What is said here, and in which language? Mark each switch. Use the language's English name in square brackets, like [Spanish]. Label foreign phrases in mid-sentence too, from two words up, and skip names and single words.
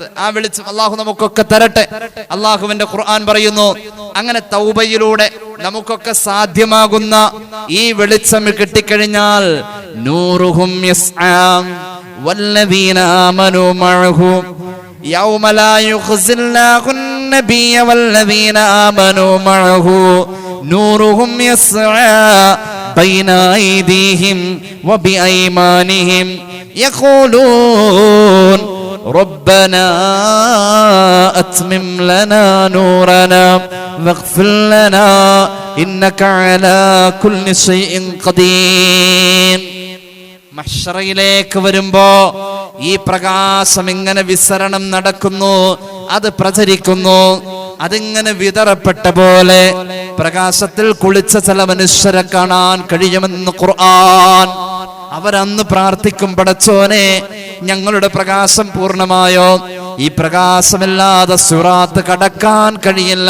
[Malayalam] ആ വെളിച്ചം അള്ളാഹു നമുക്കൊക്കെ തരട്ടെ. അള്ളാഹുവിന്റെ ഖുർആൻ പറയുന്നു, അങ്ങനെ തൗബയിലൂടെ നമുക്കൊക്കെ സാധ്യമാകുന്ന ഈ വെളിച്ചം കിട്ടിക്കഴിഞ്ഞാൽ [Arabic] نورهم يسعى والذين آمنوا معه يوم لا يخزي الله النبي والذين آمنوا معه نورهم يسعى بين أيديهم وبأيمانهم يقولون ربنا أتمم لنا نورنا واغفر لنا إنك على كل شيء قدير. [Malayalam] മഹ്ശറയിലേക്ക് വരുമ്പോ ഈ പ്രകാശം ഇങ്ങനെ വിസരണം നടക്കുന്നു, അത് പ്രചരിക്കുന്നു. അതിങ്ങനെ വിതറപ്പെട്ട പോലെ പ്രകാശത്തിൽ കുളിച്ച ചില മനുഷ്യരെ കാണാൻ കഴിയുമെന്ന് ഖുർആൻ. അവരന്ന് പ്രാർത്ഥിക്കും, പടച്ചോനെ ഞങ്ങളുടെ പ്രകാശം പൂർണ്ണമായോ, ഈ പ്രകാശമില്ലാതെ സിറാത്ത് കടക്കാൻ കഴിയില്ല.